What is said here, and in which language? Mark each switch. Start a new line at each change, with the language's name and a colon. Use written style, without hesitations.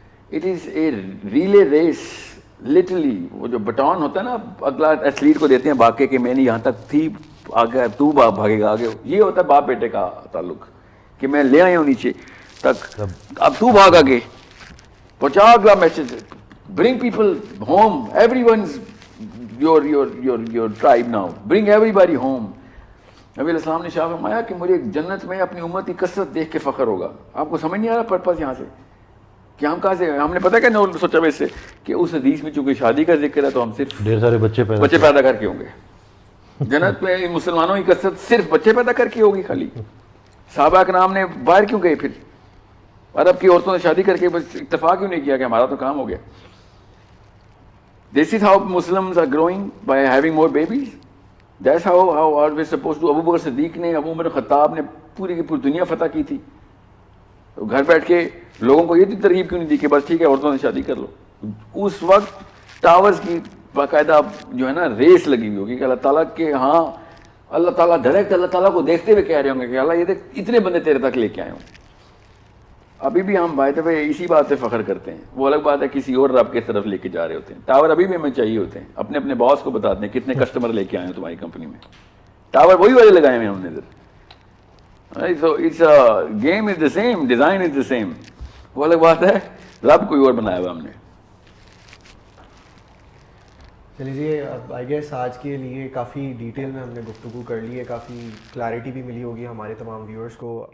English: It is a relay race, literally.
Urdu: وہ جو button ہوتا ہے نا, اگلا ایتھلیٹ کو دیتے ہیں بھاگ کے کہ میں نے یہاں تک تھی, آگے تو بھاگے گا آگے. یہ ہوتا ہے باپ بیٹے کا تعلق کہ میں لے آیا ہوں نیچے تک, اب تو بھاگ آگے. پہنچا اگلا message,
English: bring people home, everyone's your tribe now, bring everybody home.
Urdu: نبی علیہ السلام نے شاہ فرمایا کہ مجھے جنت میں اپنی امت کی کثرت دیکھ کے فخر ہوگا. آپ کو سمجھ نہیں آ رہا پرپس یہاں سے کہ ہم کہاں سے, ہم نے پتا کہ نہیں سوچا ویسے کہ اس حدیث میں چونکہ شادی کا ذکر ہے تو ہم صرف ڈھیر سارے بچے پیدا کر کے ہوں گے. جنت میں مسلمانوں کی کثرت صرف بچے پیدا کر کے ہوگی خالی. صحابہ کرام نے باہر کیوں گئے, پھر عرب کی عورتوں نے شادی کر کے بس اتفاق کیوں نہیں کیا کہ ہمارا تو کام ہو گیا.
English: This is how Muslims are growing, by having more babies. That's how are we supposed to.
Urdu: ابو بکر صدیق نے, ابو عمر خطاب نے پوری کی پوری دنیا فتح کی تھی. گھر بیٹھ کے لوگوں کو یہ ترغیب کیوں نہیں دی کہ بس ٹھیک ہے عورتوں سے شادی کر لو. اس وقت ٹاورز کی باقاعدہ جو ہے نا ریس لگی ہوئی ہوگی کہ اللہ تعالیٰ کے, ہاں اللہ تعالیٰ ڈائریکٹ اللہ تعالیٰ کو دیکھتے ہوئے کہہ رہے ہوں گے کہ اللہ یہ دیکھ اتنے بندے تیرے تک لے کے آئے ہوں. ابھی بھی ہم بھائی طبع اسی بات سے فخر کرتے ہیں. وہ الگ بات ہے کسی اور رب کی طرف لے کے جا رہے ہوتے ہیں. ٹاور ابھی بھی ہمیں چاہیے ہوتے ہیں, اپنے باس کو بتاتے ہیں کتنے کسٹمر لے کے آئے ہیں تمہاری کمپنی میں. ٹاور وہی والے لگائے ہوئے ہم نے ادھر.
English: So it's game is the same, design is the same.
Urdu: وہ الگ بات ہے رب کوئی اور بنایا ہوا ہم نے. چلیے آئی گیس آج کے لیے کافی ڈیٹیل میں ہم نے گفتگو کر لی ہے, کافی کلیئرٹی بھی ملی ہوگی ہمارے تمام ویورز کو.